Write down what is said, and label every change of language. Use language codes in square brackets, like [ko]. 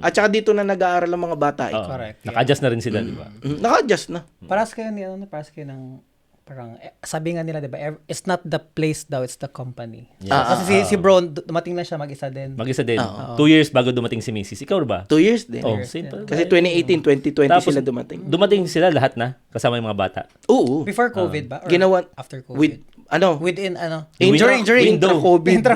[tl] At saka dito na nag-aaral ang mga bata. [en] Correct. Yeah. [tl] Naka-adjust na rin sila, di ba? Naka-adjust na. Paras kayo ng parang sabi nga nila, 'di ba? [en] It's not the place daw, it's the company. [tl] Kasi si Bro dumating na siya mag-isa din. Mag-isa din. 2 years bago dumating si Mrs. Ikaw ba? 2 years din. Same pa. Kasi 2018, 2020 Tapos, sila dumating. Dumating sila lahat na, kasama yung mga bata. Oo. [en] Before COVID ba? Or [tl] Ginawa [en] after COVID? Within During intra-COVID.